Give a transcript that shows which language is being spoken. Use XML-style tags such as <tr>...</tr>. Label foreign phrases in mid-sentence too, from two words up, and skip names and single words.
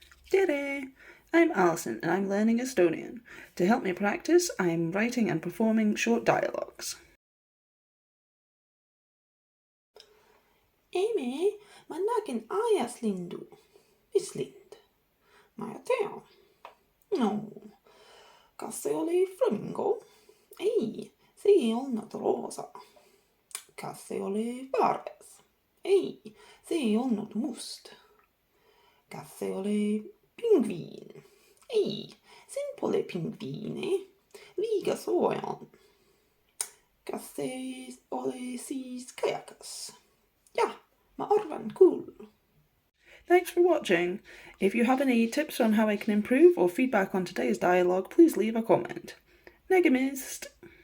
<et>Tere!</et> <en>I'm Alison and I'm learning Estonian. To help me practice, I'm writing and performing short dialogues.</en> <et>Emme, ma nägin aias lindu. Mis lind? Ma ei tea. No, kas see oli flamingo? Ei, see ei olnud roosa. Kas see oli vares? Ei, see ei olnud must. Kas see oli pingviin? Ei, siin pole pingviine. Liiga soe on. Kas see oli siis kajakas? Jah, ma arvan küll.</et> <en>Thanks for watching. If you have any tips on how I can improve or feedback on today's dialogue, please leave a comment.</en> <et>Nägemist!</et>